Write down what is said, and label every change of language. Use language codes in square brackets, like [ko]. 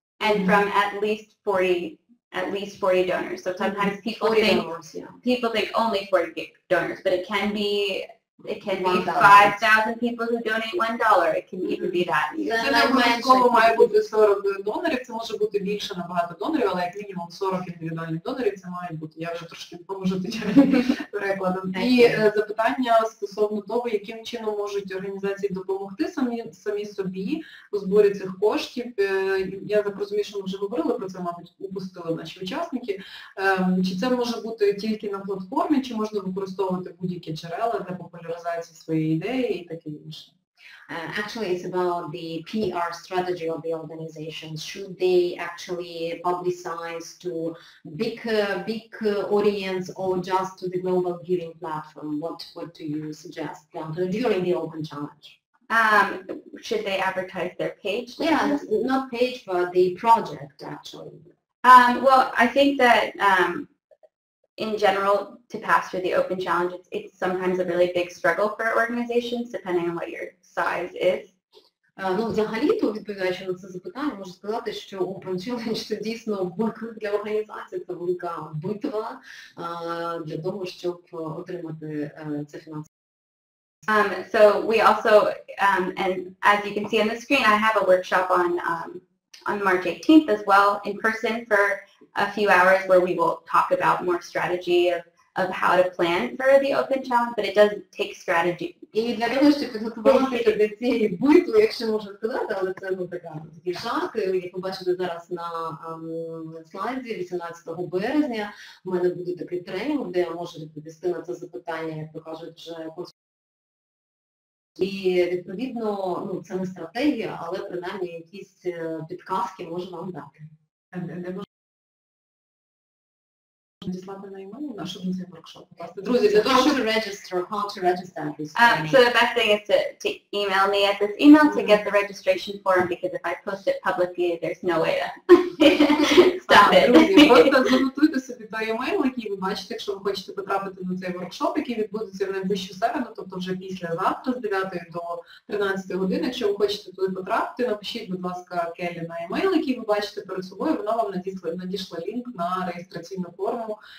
[en] And from at least 40 donors. So sometimes people think only 40 donors, but it can be 5,000 people who donate $1. It can even be that. [uk] Це не обов'язково має бути 40 донорів, це може бути більше набагато донорів, але як мінімум 40 індивідуальних донорів це має бути. Я вже трошки допоможу перекладом. І запитання стосовно того, яким чином можуть організації допомогти самі собі у зборі цих коштів. Я так розумію, що ми вже говорили про це, мабуть, упустили наші учасники. Чи це може бути тільки на платформі, чи можна використовувати будь-які джерела для популяризації своєї ідеї і таке інше? [en] Actually, it's about the PR strategy of the organizations. Should they actually publicize to big audience or just to the global giving platform? What do you suggest during the Open Challenge? Should they advertise their page? Yeah, not page, but the project actually. Well, I think that in general, to pass through the Open Challenge, it's sometimes a really big struggle for organizations, depending on what your size is. [uk] Ну, взагалі-то, відповідаючи на це запитання, можу сказати, що Open Challenge – це дійсно виклик для організації, це велика битва для того, щоб отримати це фінансове. [en] So we also, and as you can see on the screen, I have a workshop on March 18th as well, in person for a few hours, where we will talk about more strategy of how to plan for the Open Challenge, but it does take strategy. [uk] І для того, щоб підготуватися до цієї битви, якщо можна сказати, але це такий жарт, як ви бачите зараз на слайді, 18 березня в мене буде такий тренінг, де я можу відповісти на це запитання, як то кажуть, вже. І, відповідно, ну, це не стратегія, але принаймні якісь підказки можу вам дати. Надіслати на імейл наш один воркшоп. Друзі, для того, щоб [en] how to register this so the best thing is to email me at this email to get the registration form, because if I post it publicly, there's no way to stop it. [uk] Друзі, просто занотуйте собі той емейл, який ви бачите, якщо ви хочете потрапити на цей воркшоп, який відбудеться в найближчу середу, тобто вже післязавтра з 9 до 13 години. Якщо ви хочете туди потрапити, напишіть, будь ласка, Келі на емейл, який ви бачите перед собою, вона вам надійшла лінк на реєстраційну форму.